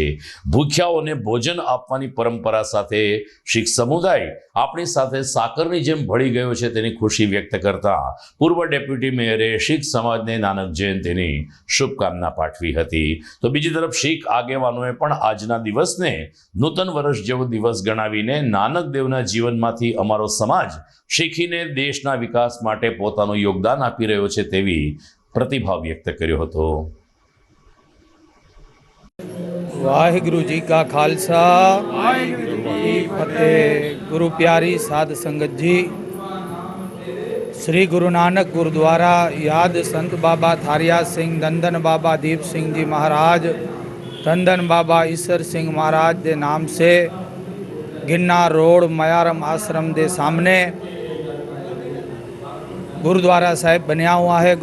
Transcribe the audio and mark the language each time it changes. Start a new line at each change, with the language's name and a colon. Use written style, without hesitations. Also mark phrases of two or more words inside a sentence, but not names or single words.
Gujarati: ભૂખ્યાઓને ભોજન આપવાની પરંપરા સાથે શીખ સમુદાય આપણી સાથે સાકરની જેમ ભળી ગયો છે તેની ખુશી વ્યક્ત કરતા પૂર્વ ડેપ્યુટી મેયરે શીખ સમાજને નાનક જયંતીની શુભકામના પાઠવી હતી. તો બીજી તરફ શીખ આગેવાનોએ પણ આજના દિવસને નૂતન વર્ષ જેવો દિવસ ગણાવીને નાનક દેવના જીવનમાંથી અમારો સમાજ શીખીને દેશના વિકાસ માટે પોતાનું યોગદાન આપી રહ્યો છે તેવી પ્રતિભાવ વ્યક્ત કર્યો હતો.
Punjabi: ਵਾਹਿਗੁਰੂ ਜੀ ਕਾ ਖ਼ਾਲਸਾ ਵਾਹਿਗੁਰੂ ਜੀ ਕੀ ਫ਼ਤਿਹ.
Hindi: गुरु प्यारी साध संगत जी, श्री गुरु नानक गुरुद्वारा याद संत बाबा थारिया सिंह, धन बाबा दीप सिंह जी महाराज, धन बाबा ईश्वर सिंह महाराज के नाम से गिरनार रोड मयारम आश्रम के सामने गुरुद्वारा साहिब बनया हुआ है.